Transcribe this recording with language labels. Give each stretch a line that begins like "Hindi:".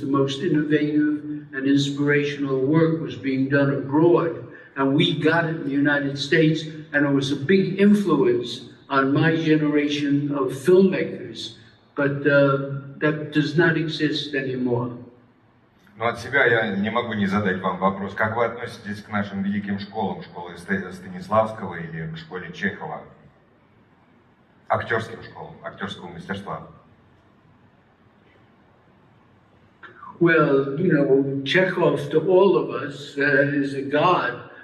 English: The most innovative and inspirational work was being done abroad, and we got it in the United States, and it was a big influence on my generation of filmmakers, but that does not exist anymore.
Russian: Но от себя я не могу не задать вам вопрос. Как вы относитесь к нашим великим школам, школе Станиславского или к школе Чехова? Актерским школам, актерского мастерства.
English: Well, Chekhov to all of us is a god.